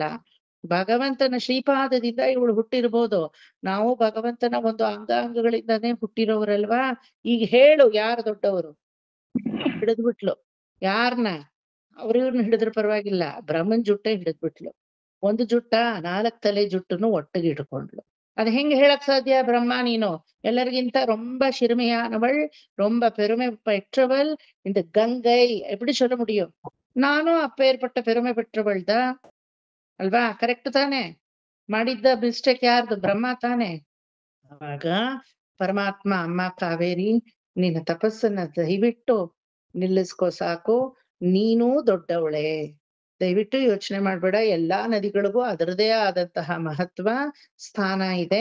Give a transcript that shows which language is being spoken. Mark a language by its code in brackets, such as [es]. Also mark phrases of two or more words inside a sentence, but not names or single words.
[kn] ಭಗವಂತನ ಶ್ರೀಪಾದದಿಂದ ಇವಳು ಹುಟ್ಟಿರ್ಬೋದು, ನಾವು ಭಗವಂತನ ಒಂದು ಅಂಗಾಂಗಗಳಿಂದಾನೇ ಹುಟ್ಟಿರೋರಲ್ವಾ? ಈಗ ಹೇಳು, ಯಾರು ದೊಡ್ಡವರು? ಹಿಡಿದ್ಬಿಟ್ಲು. ಯಾರನ್ನ? ಅವ್ರಿವ್ರನ್ನ ಹಿಡಿದ್ರ ಪರವಾಗಿಲ್ಲ, ಬ್ರಹ್ಮನ್ ಜುಟ್ಟೆ ಹಿಡಿದ್ಬಿಟ್ಲು. ಒಂದು ಜುಟ್ಟ, 4 ತಲೆ ಜುಟ್ಟನ್ನು ಒಟ್ಟಿಗೆ ಇಟ್ಕೊಂಡ್ಲು. ಅದ್ ಹೆಂಗ್ ಹೇಳಕ್ ಸಾಧ್ಯ? ಬ್ರಹ್ಮ ನೀನು ಎಲ್ಲರಿಗಿಂತ [ta] ரொம்ப சிறுமையானவள், ரொம்ப பெருமை பெற்றவள், இந்த கங்கை எப்படி சொல்ல முடியும்? நானும் அப்பேற்பட்ட பெருமை பெற்றவள் தான் ಅಲ್ವಾ? [kn] ಕರೆಕ್ಟ್ ತಾನೆ? ಮಾಡಿದ್ದ ಮಿಸ್ಟೇಕ್ ಯಾರ್ದು? ಬ್ರಹ್ಮ ತಾನೆ? ಅವಾಗ ಪರಮಾತ್ಮ, ಅಮ್ಮ ಕಾವೇರಿ ನಿನ್ನ ತಪಸ್ಸನ್ನ ದಯವಿಟ್ಟು ನಿಲ್ಲಿಸ್ಕೋ ಸಾಕು, ನೀನೂ ದೊಡ್ಡವಳೆ. ದಯವಿಟ್ಟು ಯೋಚನೆ ಮಾಡ್ಬೇಡ, ಎಲ್ಲಾ ನದಿಗಳಿಗೂ ಅದರದೇ ಆದಂತಹ ಮಹತ್ವ ಸ್ಥಾನ ಇದೆ.